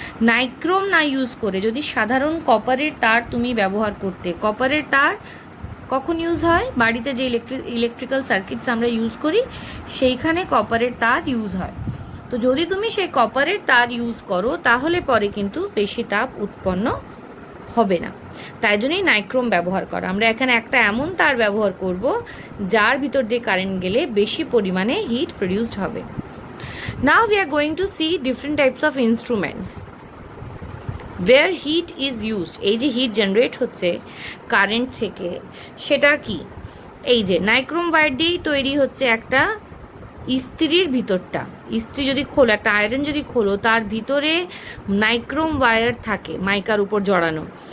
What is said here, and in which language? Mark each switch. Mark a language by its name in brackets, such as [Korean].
[Bangla] Nichrome না use করে যদি সাধারণ কপারের তার তুমি ব্যবহার করতে, কপারের তার কখন ইউজ হয়, বাড়িতে যে ইলেকট্রিক্যাল সার্কিটস আমরা ইউজ করি সেইখানে কপারের তার ইউজ হয়। তো যদি তুমি সেই কপারের তার ইউজ করো তাহলে পরে কিন্তু বেশি তাপ উৎপন্ন হবে না। তাই জন্যই নাইক্রোম ব্যবহার করা। আমরা এখানে একটা এমন তার ব্যবহার করব যার ভিতর দিয়ে কারেন্ট গেলে বেশি পরিমাণে হিট প্রডিউসড হবে। [English] Now we are going to see different types of instruments where heat is used. [Bangla] এই যে হিট জেনারেট হচ্ছে কারেন্ট থেকে, সেটা কি, এই যে নাইক্রোম ওয়্যার দিয়েই তৈরি হচ্ছে একটা ইস্ত্রির ভিতরটা। ইস্ত্রি যদি খোলো, একটা আয়রন যদি খোলো, তার ভিতরে নাইক্রোম ওয়্যার থাকে মাইকার উপর জড়ানো।